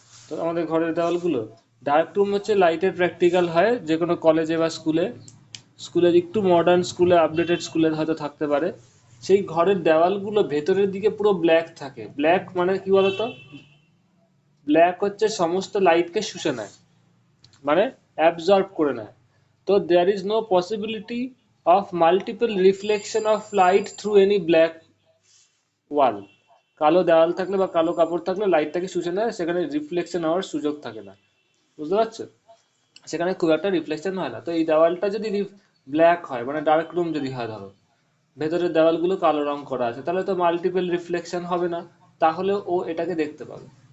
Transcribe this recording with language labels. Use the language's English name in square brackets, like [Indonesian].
[Bangla] তো আমাদের ঘরের দেওয়ালগুলো, ডার্ক রুম হচ্ছে লাইটের প্র্যাকটিক্যাল হয় যে কোনো কলেজে বা স্কুলে। স্কুলে একটু মডার্ন স্কুলে, আপডেটেড স্কুলে হয়তো থাকতে পারে। সেই ঘরের দেওয়ালগুলো ভেতরের দিকে পুরো ব্ল্যাক থাকে। ব্ল্যাক মানে কি বলতো? ব্ল্যাক হচ্ছে সমস্ত লাইটকে শুষে নেয়, মানে অ্যাবজর্ব করে নেয়। তো [English] তো there is no possibility of multiple reflection of light through any black wall. [Bangla] কালো দেওয়াল থাকলে বা কালো কাপড় থাকলে লাইটটাকে শুষে নেয়, সেখানে রিফ্লেকশন হওয়ার সুযোগ থাকে না। বুঝতে পারছো? সেখানে খুব একটা রিফ্লেকশন হয় না। তো এই দেওয়ালটা যদি ব্ল্যাক হয়, মানে ডার্ক রুম যদি হয়, ধরো ভেতরের দেওয়ালগুলো কালো রং করা আছে, তাহলে তো মাল্টিপল রিফ্লেকশন হবে না, তাহলে ও এটাকে দেখতে পাবে।